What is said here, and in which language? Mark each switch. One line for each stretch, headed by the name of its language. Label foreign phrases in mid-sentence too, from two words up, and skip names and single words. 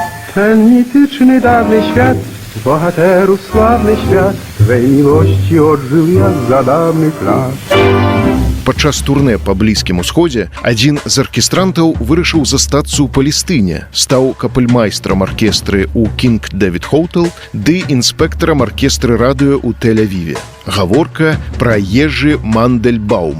Polish: Ten mityczny dawny świat, bohaterów sławny świat, Twej miłości odżył jak za dawnych lat.
Belarusian: Падчас турне па блізкім усходзе адзін з аркестрантаў вырашыў застацца ў Палестыне, стаў капельмайстрам аркестры ў King David Hotel ды інспектарам аркестры радыё ў Тель-Авіве. Гаворка пра Ежы Мандельбаума.